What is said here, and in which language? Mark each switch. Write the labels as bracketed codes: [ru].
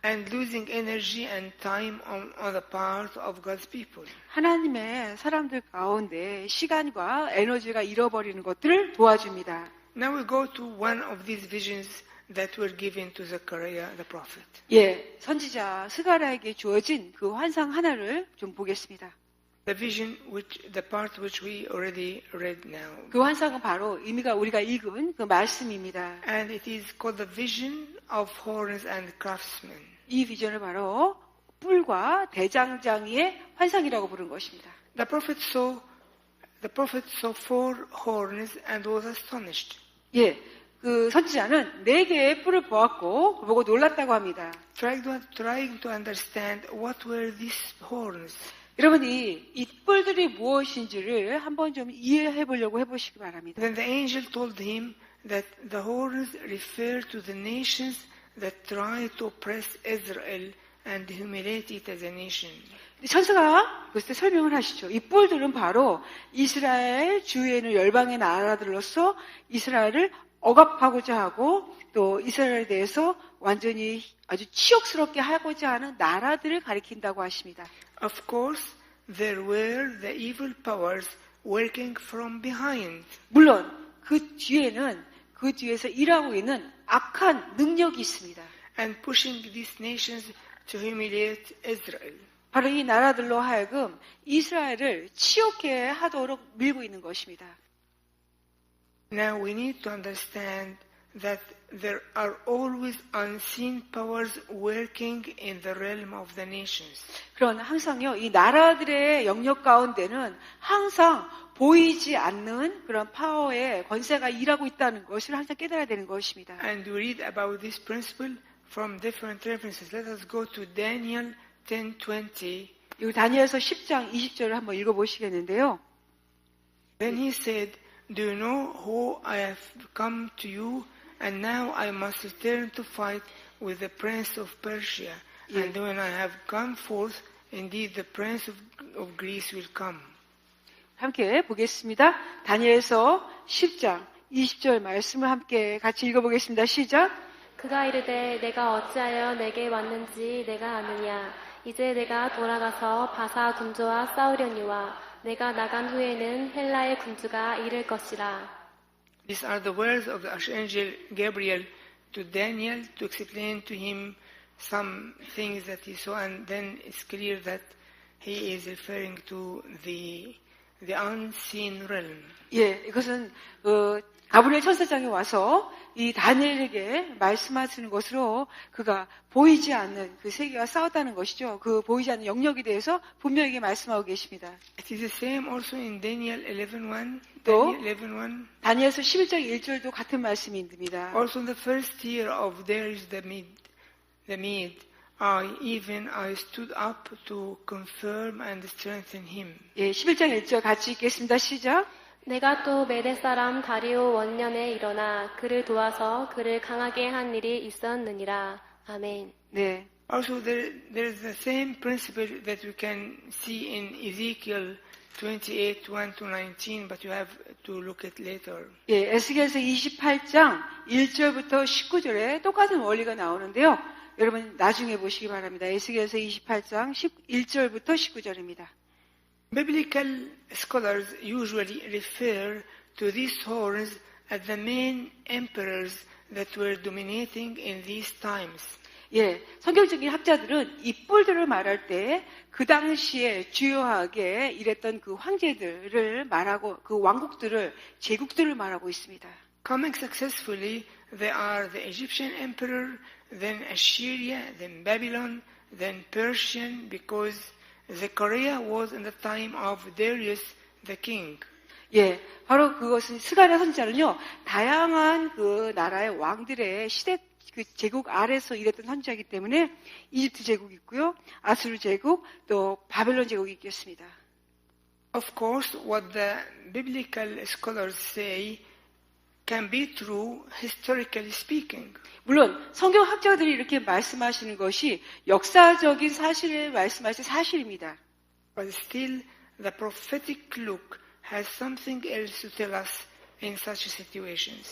[en] And losing energy and time on the part of God's people. [ko] 하나님의 사람들 가운데 시간과 에너지가 잃어버리는 것들을 도와줍니다. [en] Now we go to one of these visions that were given to Zechariah the prophet. [ko] 예, 선지자 스가랴에게 주어진 그 환상 하나를 좀 보겠습니다. [en] The vision, the part which we already read now. [ko] 그 환상은 바로 우리가 읽은 그 말씀입니다. [en] And it is called the vision of horns and craftsmen. [ko] 이 비전을 바로 뿔과 대장장이의 환상이라고 부른 것입니다. [en] The prophet saw 4 horns and was astonished. [ko] 예, 그 선지자는 4개의 뿔을 보았고 그 보고 놀랐다고 합니다. [en] Trying to understand what were these horns. [ko] 여러분이 이 뿔들이 무엇인지를 한번 좀 이해해 보려고 해보시기 바랍니다. [en] Then the angel told him that the horns refer to the nations that try to oppress Israel and humiliate it as a nation. [ko] 천사가 그때 설명을 하시죠. 이 뿔들은 바로 이스라엘 주위에 있는 열방의 나라들로서 이스라엘을 억압하고자 하고 또 이스라엘에 대해서 완전히 아주 치욕스럽게 하고자 하는 나라들을 가리킨다고 하십니다. [en] Of course, there were the evil powers working from behind. [ko] 물론 그 뒤에서 일하고 있는 악한 능력이 있습니다. [en] And pushing these nations to humiliate Israel. [ko] 바로 이 나라들로 하여금 이스라엘을 치욕해 하도록 밀고 있는 것입니다. [en] Now we need to understand that there are always unseen powers working in the realm of the nations. [ko] 그러나 항상요, 이 나라들의 영역 가운데는 항상 보이지 않는 그런 파워의 권세가 일하고 있다는 것을 항상 깨달아야 되는 것입니다. [en] And we read about this principle from different references. Let us go to Daniel 10:20. [ko] 이 다니엘서 10장 20절을 한번 읽어보시겠는데요. [en] Then he said, Do you know who I have come to you? And now I must return to fight with the prince of Persia. And when I have come forth, indeed the prince of Greece will come. [ko] 함께 보겠습니다. 다니엘서 10장 20절 말씀을 함께 같이 읽어보겠습니다. 시작. 그가 이르되 내가 어찌하여 내게 왔는지 내가 아느냐. 이제 내가 돌아가서 바사 군주와 싸우려니와 내가 나간 후에는 헬라의 군주가 이를 것이라. [en] These are the words of the Archangel Gabriel to Daniel to explain to him some things that he saw, and then it's clear that he is referring to the the unseen realm. [ko] 예, 이것은 가브리엘 천사장이 와서 이 다니엘에게 말씀하시는 것으로 그가 보이지 않는 그 세계와 싸웠다는 것이죠. 그 보이지 않는 영역에 대해서 분명하게 말씀하고 계십니다. [en] It is the same also in Daniel 11:1. [ko] 또 [en] Daniel 11:1. [ko] 다니엘서 11장 1절도 같은 말씀입니다. [en] Also in the first year of Darius the Mede, I stood up to confirm and strengthen him. [ko] 예, 11장 1절 같이 읽겠습니다. 시작. 내가 또 메대 사람 다리오 원년에 일어나 그를 도와서 그를 강하게 한 일이 있었느니라. 아멘. 네. [en] Also there is the same principle that we can see in Ezekiel 28:1-19, but you have to look at later. [ko] 예, 에스겔서 28장 1절부터 19절에 똑같은 원리가 나오는데요. 여러분 나중에 보시기 바랍니다. 에스겔서 28장 1절부터 19절입니다. [en] Biblical scholars usually refer to these horns as the main emperors that were dominating in these times. [ko] 예, 성경적인 학자들은 이 뿔들을 말할 때 그 당시에 주요하게 일했던 그 황제들을 말하고 그 왕국들을 제국들을 말하고 있습니다. [en] Coming successfully, they are the Egyptian emperor, then Assyria, then Babylon, then Persian, because Zechariah was in the time of Darius the king. [ko] 예, 바로 그것은 스가랴 선지자는요, 다양한 그 나라의 왕들의 시대 그 제국 아래서 일했던 선지자이기 때문에 이집트 제국이 있고요, 아수르 제국, 또 바벨론 제국이 있겠습니다. [en] Of course, what the biblical scholars say can be true, historically speaking. [ko] 물론 성경 학자들이 이렇게 말씀하시는 것이 역사적인 사실을 말씀하신 사실입니다. [en] But still, the prophetic look has something else to tell us in such situations.